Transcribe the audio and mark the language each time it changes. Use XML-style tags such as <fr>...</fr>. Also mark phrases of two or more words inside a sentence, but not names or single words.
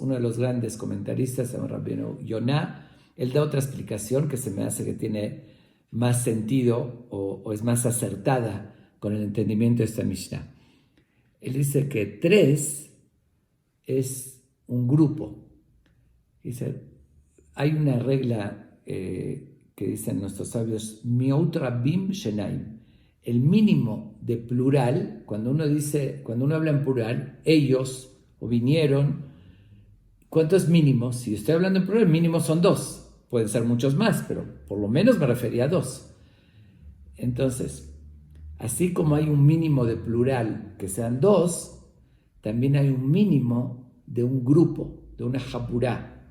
<es>Uno de los grandes comentaristas, el Rabbeinu Yonah, él da otra explicación que se me hace que tiene más sentido o es más acertada con el entendimiento de esta Mishnah. Él dice que 3 es un grupo. Dice, hay una regla que dicen nuestros sabios,</es> <he>מיעוט רבים שניים.</he> <es>El mínimo de plural, cuando uno habla en plural, ellos o vinieron, ¿cuánto es mínimo? Si estoy hablando en plural, mínimo son 2. Pueden ser muchos más, pero por lo menos me refería a 2. Entonces, así como hay un mínimo de plural que sean 2, también hay un mínimo de un grupo, de una japurá.</es>